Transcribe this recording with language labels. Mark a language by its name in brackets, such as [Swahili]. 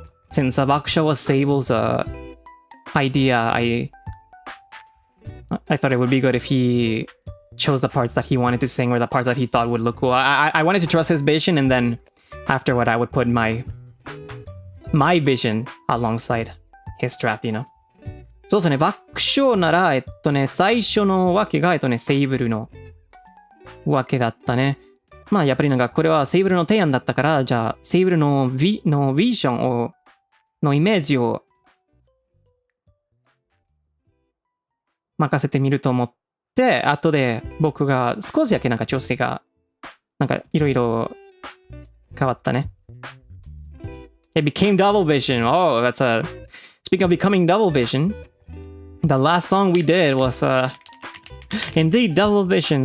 [English] Since Bakusho was Sable's idea, I thought it would be good if he chose the parts that he wanted to sing or the parts that he thought would look cool. I wanted to trust his vision, and then afterward I would put my vision alongside his draft, you know. [Japanese] そうですね、爆笑なら、最初のわけが、セイブルのわけだったね。まあ、やっぱりなんか、これはセイブルの提案だったから、じゃあ、セイブルのビジョンのイメージを任せてみると思って、後で僕が少しだけなんか調整が、なんかいろいろ変わったね。 [English] It became double vision. Oh, that's speaking of becoming double vision, the last song we did was indeed double vision.